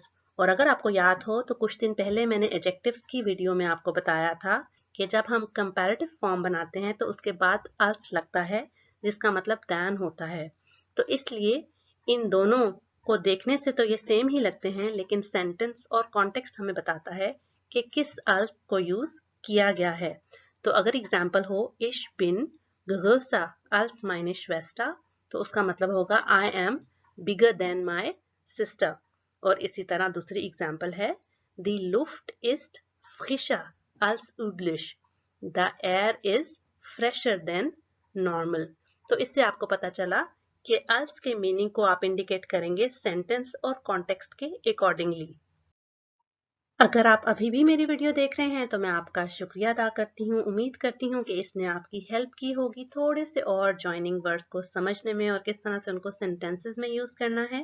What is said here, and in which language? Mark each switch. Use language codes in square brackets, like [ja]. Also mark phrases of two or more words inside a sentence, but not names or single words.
[hi] और अगर आपको याद हो तो कुछ दिन पहले मैंने एडजेक्टिव्स की वीडियो में आपको बताया था कि जब हम [en] comparative form [hi] बनाते हैं तो उसके बाद अल्स लगता है जिसका मतलब दैन होता है। तो इसलिए इन दोनों को देखने से तो ये सेम ही लगते हैं, लेकिन सेंटेंस और कॉन्टेक्स्ट हमें बताता है कि किस अल्स को यूज किया गया है। तो अगर example हो [de] Ich bin größer als meine Schwester, [hi] तो उसका मतलब होगा [en] I am bigger than my sister। [hi] और इसी तरह दूसरी एग्जाम्पल है [de] Die Luft ist frischer als üblich। [en] The air is fresher than normal। [hi] तो इससे आपको पता चला कि अल्स के मीनिंग को आप इंडिकेट करेंगे सेंटेंस और कॉन्टेक्स्ट के अकॉर्डिंगली। अगर आप अभी भी मेरी वीडियो देख रहे हैं तो मैं आपका शुक्रिया अदा करती हूँ। उम्मीद करती हूँ कि इसने आपकी हेल्प की होगी थोड़े से और [en] joining words [hi] को समझने में और किस तरह से उनको सेंटेंसेस में यूज करना है।